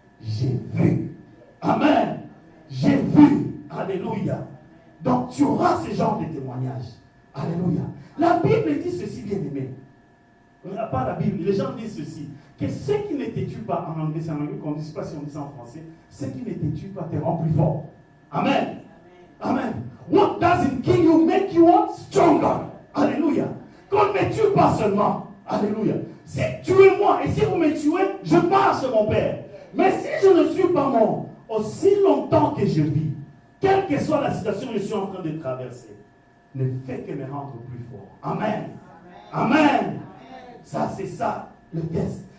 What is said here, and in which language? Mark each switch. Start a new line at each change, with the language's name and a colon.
French: J'ai vu. Amen. J'ai vu. Alléluia. Donc, tu auras ce genre de témoignage. Alléluia. La Bible dit ceci, bien aimé. Pas la Bible. Les gens disent ceci. Que ce qui ne te tue pas, en anglais, c'est en anglais qu'on ne dit pas si on dit ça en français, ce qui ne te tue pas te rend plus fort. Amen. Amen.
English: What doesn't kill you make you stronger.
French: Alléluia. Qu'on ne me tue pas seulement. Alléluia. Si tuez-moi et si vous me tuez, je marche chez mon Père. Mais si je ne suis pas mort, aussi longtemps que je vis, quelle que soit la situation que je suis en train de traverser, ne fait que me rendre plus fort. Amen. Amen. Amen. Ça, c'est ça, le test.